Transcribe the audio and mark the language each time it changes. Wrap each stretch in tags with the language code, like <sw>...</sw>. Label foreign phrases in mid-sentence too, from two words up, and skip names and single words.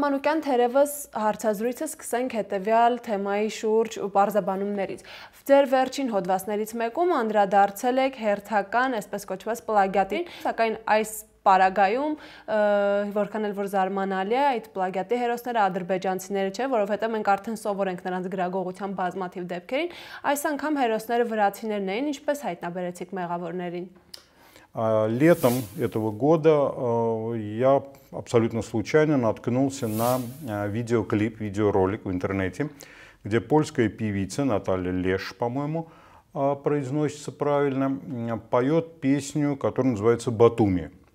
<hy>Մանուկյան, թերևս հարցազրույցը սկսենք հետևյալ թեմայի շուրջ ու բարձաբանումներից։ Ձեր վերջին հոդվածներից մեկում անդրադարձել եք հերթական, այսպես կոչված պլագիատին, սակայն այս պարագայում, որքան էլ որ զարմանալի է, այդ պլագիատի հերոսները ադրբեջանցիները չէ, որովհետև մենք արդեն սովոր ենք նրանց գրագողության բազմաթիվ դեպքերին, այս անգամ հերոսները վրացիներն էին, ինչպես հայտնաբերեցիք մեղավորներին։</hy> <ru>Летом этого года я абсолютно случайно наткнулся на видеоклип, видеоролик в интернете, где польская певица Наталья Леш, по-моему, произносится правильно, поет песню, которая называется «Батуми».</ru>